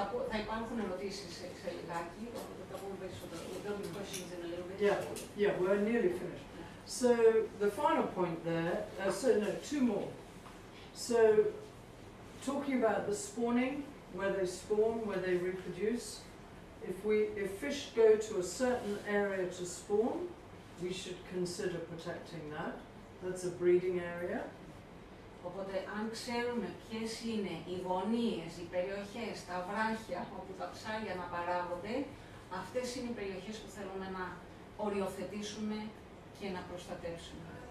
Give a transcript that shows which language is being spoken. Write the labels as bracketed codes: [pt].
[el] Θα υπάρχουν ερωτήσεις σε λιγάκι, οπότε θα πούμε περισσότερο. [en] There'll be questions in a little bit. Yeah, we're nearly finished. So the final point there, two more. So talking about the spawning, where they spawn, where they reproduce, if fish go to a certain area to spawn, we should consider protecting that. That's a breeding area. [el] Οπότε, αν ξέρουμε ποιες είναι οι γωνίες, οι περιοχές, τα βράχια όπου τα ψάρια να παράγονται, αυτές είναι οι περιοχές που θέλουμε να οριοθετήσουμε και να προστατεύσουμε.